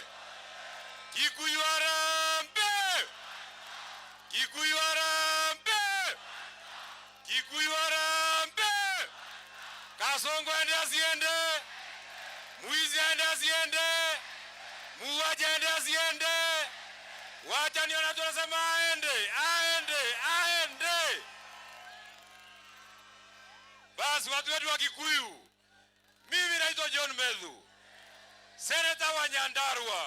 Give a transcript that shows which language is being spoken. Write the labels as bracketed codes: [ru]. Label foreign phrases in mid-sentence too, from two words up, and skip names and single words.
[sw] Kikuyu arambe! Kikuyu arambe! Kikuyu arambe! Kasongo ende asiende! Muizi ende asiende! Muuaji ende asiende! Wacha niona tunasema aende! Basi watu wetu wa Kikuyu, mimi naitwa John Mbethu, Senator wa Nyandarua.